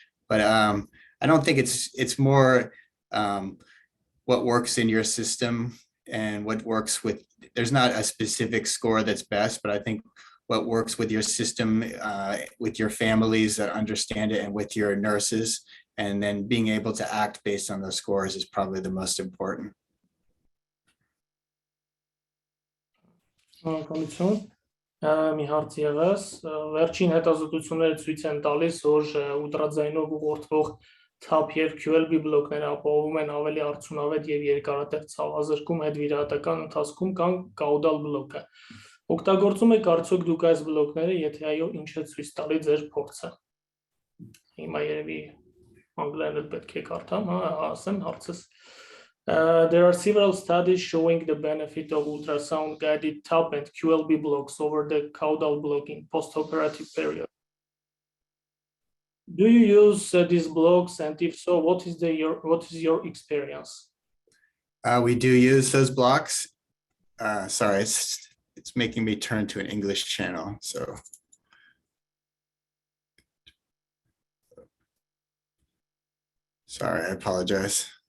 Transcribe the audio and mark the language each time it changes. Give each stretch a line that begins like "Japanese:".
English: But I don't think it's more what works in your system and what works with, there's not a specific score that's best, but I think what works with your system, with your families that understand it and with your nurses, and then being able to act based on those scores is probably the most important.
Armenian: Շնորհակալություն։ Մի հարց ևս, վերջին հետազոտությունները ցույց են տալիս, որ ուլտրաձայնով ուղղորդվող TAP եւ QLB բլոկները ապահովում են ավելի արդյունավետ եւ երկարատև ցավազրկում հետվիրահատական ընթացքում կան կաուդալ բլոկը։ Օգտագործում եք արդյոք դուք այս բլոկները, եթե այո, ինչ է ցույց տալի ձեր փորձը։ Հիմա երևի անգլերեն պետք է կարդամ, ասեմ հարցս։
English: There are several studies showing the benefit of ultrasound-guided TAP and QLB blocks over the caudal block in post-operative period. Do you use these blocks, and if so, what is your experience? We do use those blocks. Sorry, it's making me turn to an English channel. So, sorry, I apologize.